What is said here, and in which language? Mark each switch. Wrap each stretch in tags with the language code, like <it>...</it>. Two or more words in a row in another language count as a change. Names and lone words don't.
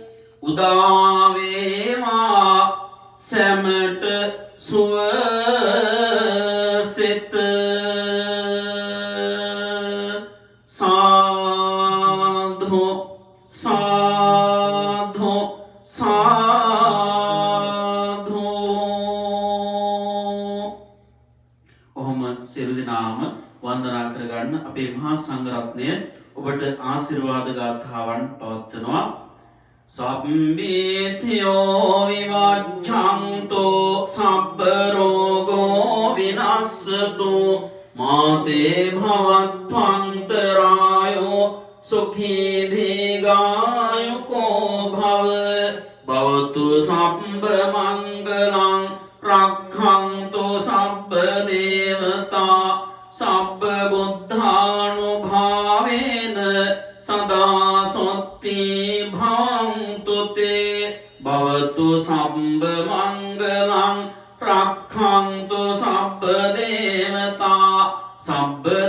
<si>උදාවේවා සැමට සුවසෙත සාධු සාධු සාධු ඔහොම සියලු දෙනාම වන්දනා කරගන්න අපේ මහා සංඝරත්නය ඔබට ආශිර්වාද ගාථාවන් පවත්වනවා</si> <pi>සබ්බේතියෝ විවච්ඡන්තෝ සබ්බ රෝගෝ විනස්සතෝ මාතේ භවත්වන්තරායෝ සුඛී දීඝායුකෝ භව භවතු සබ්බ මංගලං රක්ඛන්තු සබ්බ දේවතා සබ්බ බුද්ධානුභාවේන සදා සොත්ති භවන්තු තේ භවතු සම්බ මංගලං රක්ඛන්තු සබ්බ දේවතා සබ්බ</pi>